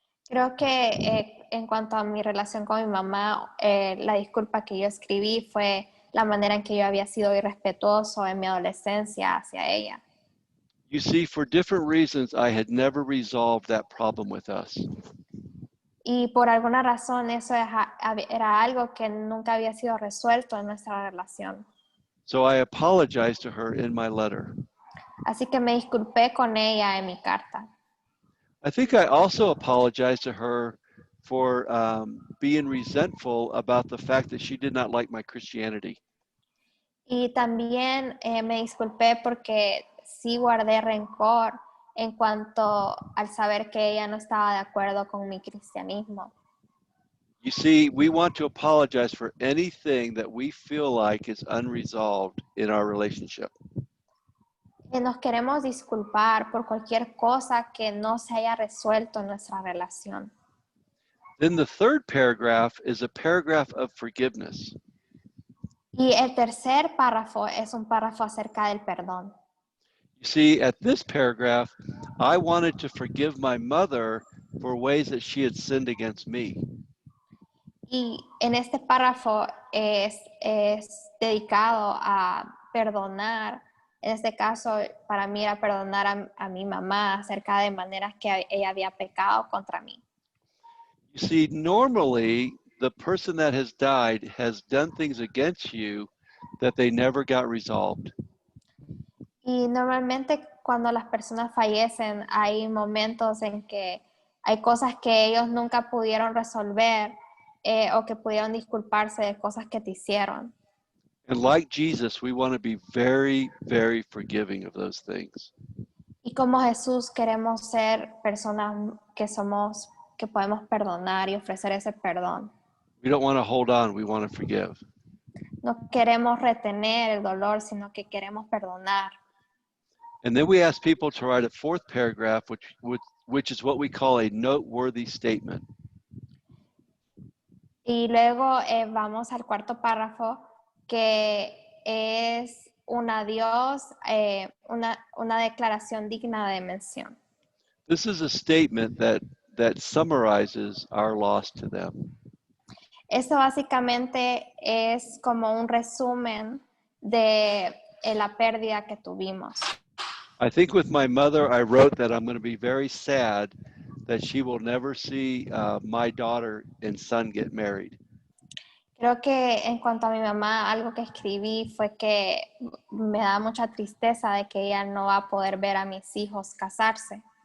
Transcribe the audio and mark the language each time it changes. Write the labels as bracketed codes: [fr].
[es] Creo que en cuanto a mi relación con mi mamá, la disculpa que yo escribí fue la manera en que yo había sido irrespetuoso en mi adolescencia hacia ella. [en] You see, for different reasons, I had never resolved that problem with us. [es] Y por alguna razón eso era algo que nunca había sido resuelto en nuestra relación. [en] So I apologized to her in my letter. [es] Así que me disculpé con ella en mi carta. [en] I think I also apologized to her for being resentful about the fact that she did not like my Christianity. [es] Y también me disculpé porque sí guardé rencor en cuanto al saber que ella no estaba de acuerdo con mi cristianismo. [en] You see, we want to apologize for anything that we feel like is unresolved in our relationship. [es] Nos queremos disculpar por cualquier cosa que no se haya resuelto en nuestra relación. [en] Then the third paragraph is a paragraph of forgiveness. [es] Y el tercer párrafo es un párrafo acerca del perdón. [en] You see, at this paragraph, I wanted to forgive my mother for ways that she had sinned against me. [es] Y en este párrafo es dedicado a perdonar. En este caso, para mí era perdonar a mi mamá acerca de maneras que ella había pecado contra mí. [en] You see, normally, the person that has died has done things against you that they never got resolved. [es] Y normalmente cuando las personas fallecen, hay momentos en que hay cosas que ellos nunca pudieron resolver o que pudieron disculparse de cosas que te hicieron. [en] And like Jesus, we want to be very, very forgiving of those things. [es] Y como Jesús queremos ser personas que podemos perdonar y ofrecer ese perdón. [en] We don't want to hold on, we want to forgive. [es] No queremos retener el dolor, sino que queremos perdonar. [en] And then we ask people to write a fourth paragraph, which is what we call a noteworthy statement. [es] Y luego vamos al cuarto párrafo, que es un adiós, una declaración digna de mención. [en] This is a statement that summarizes our loss to them. [es] Esto básicamente es como un resumen de la pérdida que tuvimos. [en] I think with my mother, I wrote that I'm going to be very sad that she will never see my daughter and son get married. [es] Creo que en cuanto a mi mamá, algo que escribí fue que me da mucha tristeza de que ella no va a poder ver a mis hijos casarse.